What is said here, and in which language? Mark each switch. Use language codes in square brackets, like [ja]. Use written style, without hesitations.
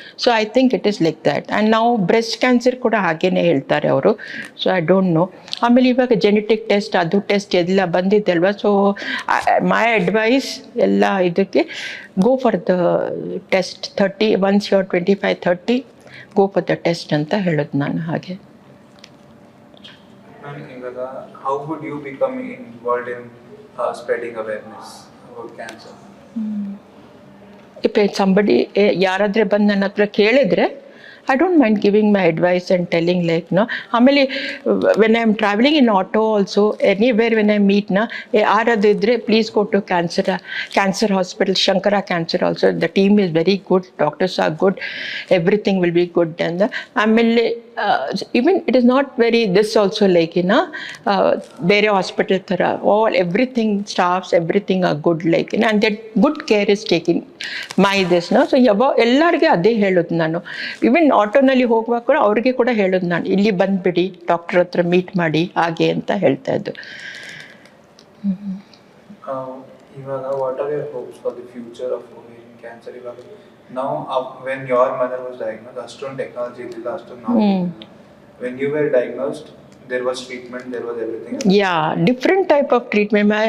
[en] So I think it is like that. And [kn] ನಾವು breast cancer ಕೂಡ ಹಾಗೇ ಹೇಳ್ತಾರೆ ಅವರು. [en] So I don't know. [kn] ಆಮೇಲೆ ಇವಾಗ ಜೆನೆಟಿಕ್ ಟೆಸ್ಟ್, ಅದು ಟೆಸ್ಟ್ ಎಲ್ಲ ಬಂದಿದ್ದಲ್ವ. [en] so my advice [kn] ಎಲ್ಲ ಇದಕ್ಕೆ [en] Go for the test. 30 once your 25-30 go for the test [kn] ಅಂತ ಹೇಳೋದು ನಾನು ಹಾಗೆ. [en] ಇವಾಗ how would you become involved in spreading awareness about cancer? If somebody [kn] ಯಾರಾದರೆ ಬಂದು ನನ್ನ ಹತ್ರ ಕೇಳಿದರೆ, [en] I don't mind giving my advice and telling like, no. ಆಮೇಲೆ when I am traveling in auto also, anywhere when I meet na, ಯಾರಾದಿದ್ರೆ please go to cancer hospital, Shankara Cancer also. The team is very good, doctors are good, everything will be good. And ಆಮೇಲೆ even it is not very this also like, you know, [kn] ಬೇರೆ hospital ಥರ [en] everything staffs, everything are good like, and that good care is taken my this, no. [kn] So ಎಲ್ಲರಿಗೆ ಅದೇ ಹೇಳೋದು ನಾನು. Even ಆಟೋನಲ್ಲಿ ಹೋಗುವಾಗ ಕೂಡ ಅವ್ರಿಗೆ ಕೂಡ ಹೇಳೋದು ನಾನು, ಇಲ್ಲಿ ಬಂದುಬಿಡಿ, ಡಾಕ್ಟರ್ ಹತ್ರ ಮೀಟ್ ಮಾಡಿ ಹಾಗೆ ಅಂತ ಹೇಳ್ತಾ ಇದ್ದು. [en] ಇವಾಗ what are your hopes for the future of ovarian cancer? [kn] ಇವಾಗ ನಾವು [en] when your mother was diagnosed [kn] ಅಷ್ಟೊಂದು ಟೆಕ್ನಾಲಜಿ ಇದ್ದಿಲ್ಲ, ಅಷ್ಟೊಂದು ನಾವು [en] When you were diagnosed there was treatment, there was everything. Yeah, different type of treatment.